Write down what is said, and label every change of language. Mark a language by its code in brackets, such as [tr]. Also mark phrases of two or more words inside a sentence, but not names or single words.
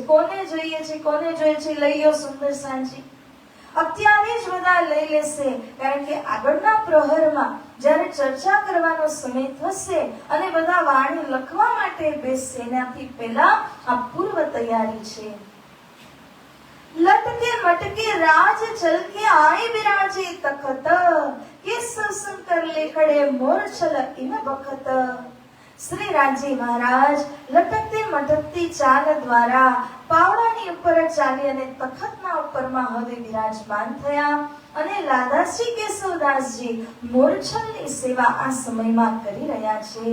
[gu] કોને જોઈએ છે, કોને જોઈએ છે, લઈ લો સુંદર સાંજી. અત્યારે જ બધા લઈ લેશે, કારણ કે આગળના પ્રહરમાં જ્યારે ચર્ચા કરવાનો સમય થશે અને બધા વાણી લખવા માટે બેસશે એનાથી પહેલા આ પૂર્વ તૈયારી છે. [hi] लटके मटके राज चल के आए विराजे तखत, केसव शंकर लेखड़े मोरछल इन बखत। [gu] શ્રી રામજી મહારાજ લટકતી મટકતી ચાલ દ્વારા પાવડાની ઉપર ચાલી અને તખતના ઉપરમાં હવે વિરાજમાન થયા અને લાદાસજી કેશવદાસજી મોરછલની સેવા આ સમયમાં કરી રહ્યા છે.